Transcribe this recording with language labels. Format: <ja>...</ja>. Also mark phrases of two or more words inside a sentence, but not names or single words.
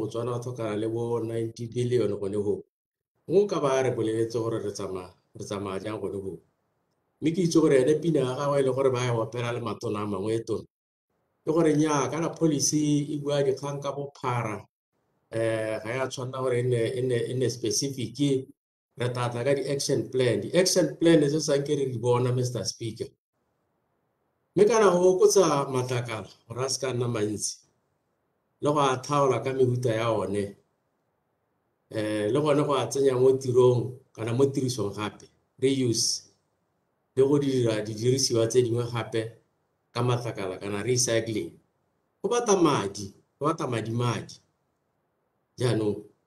<tn>Botswana o tlhokana le bo 90 billion gone go ngo ka ba re boleletse gore re tsamaya jang gone go mme ke itse gore ene pina ga gagwe le gore ba ya opera le matona a mangwe e tona ke gore nya kana policy e bua dikgang ka bophara ga ya tshwanna gore e ne specific re tata ka</tn> <en>di-action plan di-action plan</en> <tn>se sa ke re di bona Mr. Speaker mme kana go okotsa matlakala gore a se ka nna mantsi le go a thaola ka mehuta ya one le gone go a tsenya mo tirong kana mo tirisong gape reuse le go dira didirisiwa tse dingwe gape ka matlakala kana recycling go bata madi jaanong</tn>